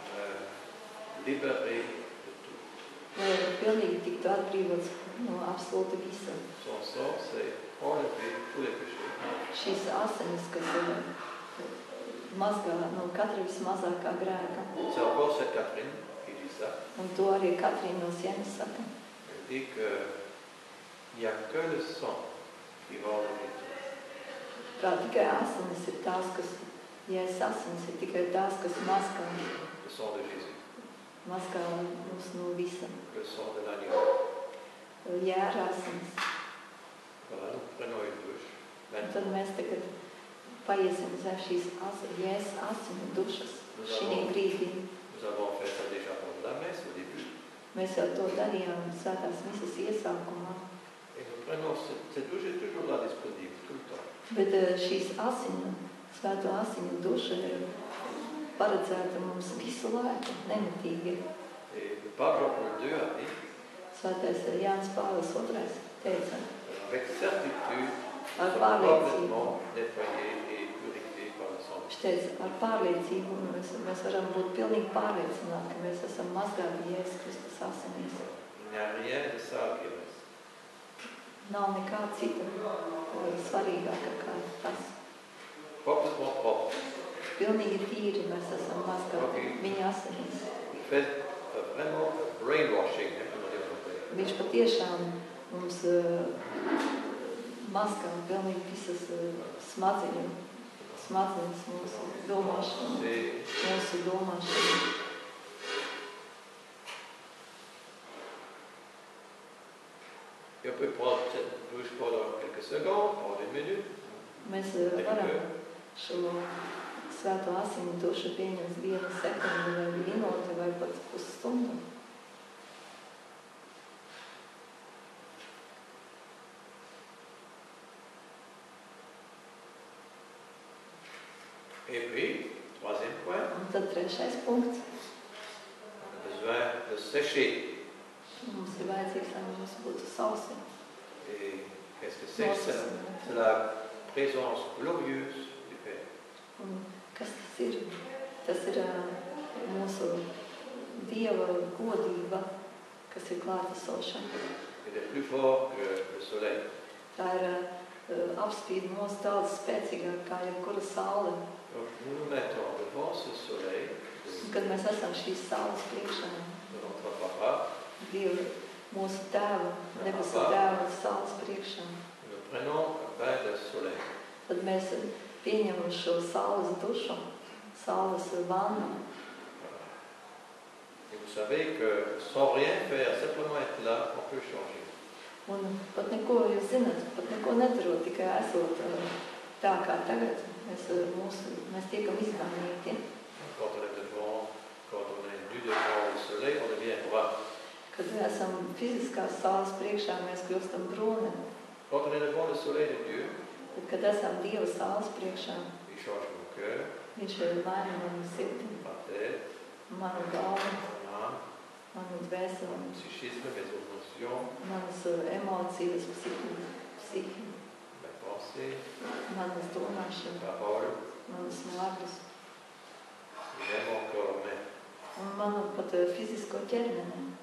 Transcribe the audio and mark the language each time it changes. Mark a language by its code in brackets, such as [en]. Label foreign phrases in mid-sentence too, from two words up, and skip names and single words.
[fr] Libéré de tout. [lv] Lai pilnīgi tiktu atbrīvots no absolūti visa. [fr] Son sang, c'est enlever tous les péchés. [lv] Šīs asinis, kas mazgā no katra vismazākā grēka. [fr] C'est encore cette Catherine qui dit ça. [lv] Un to arī Katrīna no Sienas saka. [fr] Elle dit qu'il n'y a que le sang qui va enlever tout. [lv] Kā tikai asinis ir tās, kas, Jēzus asinis ir tikai tās, kas mazgā [fr] Le sang de Jésus. [lv] Mazgā mums no visa. [fr] Le sang de l'agneau. [lv] Jēra asinis. [fr] Voilà, nous prenons une douche. [lv] Un tad mēs tagad paiesim zem šīs Jēzus asiņu dušas. Šī brīdī. [fr] Nous avons fait ça déjà pendant la messe au début. [lv] Mēs jau to darījām svētās misas iesākumā. [fr] Et nous prenons cette douche est toujours là disponible, tout le temps. [lv] Bet šīs svēto asiņu duša ir paredzēta mums visu laiku, nemitīgi. [fr] Et le pape Jean-Paul II a dit, [lv] Svētais Jānis Pāvils II teica, [fr] avec certitude, [lv] ar [fr] nous sommes [lv] pārliecību. [fr] complètement nettoyés et purifiés par le sang. [lv] Viņš teica, ar pārliecību mēs varam būt pilnīgi pārliecināti, ka mēs esam mazgāti Jēzus Kristus asinīs. [fr] Il n'y a rien de ça qui reste. [lv] Nav nekā cita svarīgāka kā tas. [fr] Complètement propre. [lv] Pilnīgi tīri mēs esam mazgāti viņa asinīs. [fr] Il fait vraiment brainwashing, comme on dit en anglais. [lv] Viņš patiešām mums mazgā pilnīgi visas smadzenes mūsu domāšanu. Mūsu domāšanu. [fr] Et on peut prendre cette douche pendant quelques secondes, pendant une minute. [lv] Mēs varam šo svēto asiņu dušu pieņemt 1 sekundi vai minūti vai pat pusstundu. [fr] Et puis, troisième point, [lv] Un tad 3. punkts. [fr] on a besoin de sécher. [lv] Mums ir vajadzīgs, lai mums būtu sausi. [fr] Et qu'est-ce que c'est? C'est la présence glorieuse du Père. [lv] Un kas tas ir? Tas ir mūsu Dieva godība, kas ir klātesoša. [fr] Il est plus fort que le soleil. [lv] Tā ir apspīd mūs daudz spēcīgāk kā jebkura saule. [fr] Donc nous nous mettons devant ce soleil [lv] Kad mēs esam šīs saules priekšā, [fr] de notre papa, [lv] Dieva, mūsu tēva, debesu tēva saules priekšā, [fr] nous prenons un bain de soleil. [lv] tad mēs pieņemam šo saules dušu, saules vannu. [fr] Et vous savez que sans rien faire, simplement être là, on peut changer. [lv] Un pat neko, jūs zināt, pat neko nedarot, tikai esot tā kā tagad, mēs tiekam izmainīti. [fr] Quand on est nu devant le soleil, on devient brun. [lv] Kad esam fiziskās saules priekšā, mēs kļūstam brūni. [fr] Quand on est devant le soleil de Dieu, [lv] Tad, kad esam Dieva saules priekšā, [fr] il change mon cœur, [lv] Viņš maina manu sirdi, [fr] ma tête, [lv] manu galvu, [fr] mon âme, [lv] manu dvēseli, [fr] mon psychisme, mes émotions, [lv] manas emocijas, psihi, [fr] mes pensées, [lv] manas domāšana, [fr] mes paroles, [lv] manas vārdus [fr] et même encore mes. [lv] un manu pat fizisko ķermeni.